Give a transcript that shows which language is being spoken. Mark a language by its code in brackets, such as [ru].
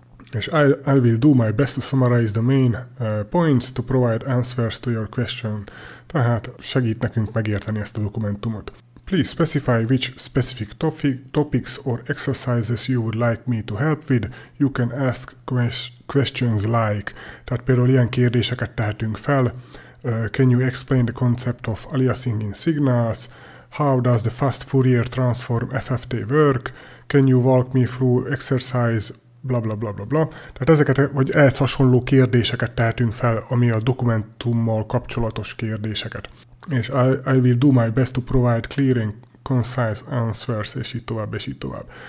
[en] És I will do my best to summarize the main points to provide answers to your question. [hu] Tehát segít nekünk megérteni ezt a dokumentumot. [en] Please specify which specific topics or exercises you would like me to help with. You can ask questions like. [hu] Tehát például ilyen kérdéseket tehetünk fel. [en] Can you explain the concept of aliasing in signals? How does the fast Fourier transform FFT work? Can you walk me through exercise bla bla bla bla bla. [hu] Tehát ezeket, vagy ehhez hasonló kérdéseket tehetünk fel, ami a dokumentummal kapcsolatos kérdéseket. [en] És I will do my best to provide clear and concise answers, [hu] és így tovább, és így tovább.